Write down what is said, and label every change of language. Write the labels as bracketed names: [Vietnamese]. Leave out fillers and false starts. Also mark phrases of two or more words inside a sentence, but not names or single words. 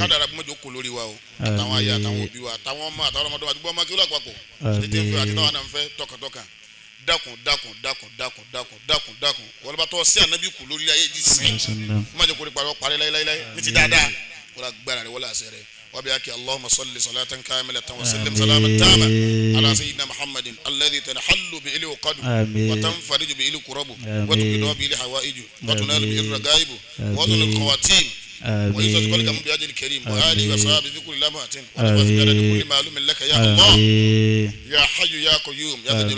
[Yoruba] kádàrá bí mọ́jọ́ kò lórí wa o. àtàwọn aya àtàwọn òbí wa àtàwọn ọmọ àtàwọn ọmọdé wa àti gbọ́ ọmọ kí ó lápapọ̀. àti tí ń fẹ́ àti táwọn náà ń fẹ́ tọkàntọkàn. dákun wọ́n bá tọ́ sí ànábì kù lórí ayé di sìn. mọ́jọ́ kò ní parí láéláé ní ti dáadáa. wọ́n la gbára rẹ̀ wọ́n la àṣẹ rẹ̀. [Arabic] وبياك اللهم صل صلاة كاملة وسلم سلاما تاما على سيدنا محمد الذي تنحل به العقد وتنفرج به الكرب وتقضى به الحوائج وتنال به الرغائب وتنال الخواتيم ويسعد قلبك من بهذا الكريم وآله وصحبه في كل لمحة ونفع في كل معلوم لك يا الله يا حي يا قيوم يا ذا الجلال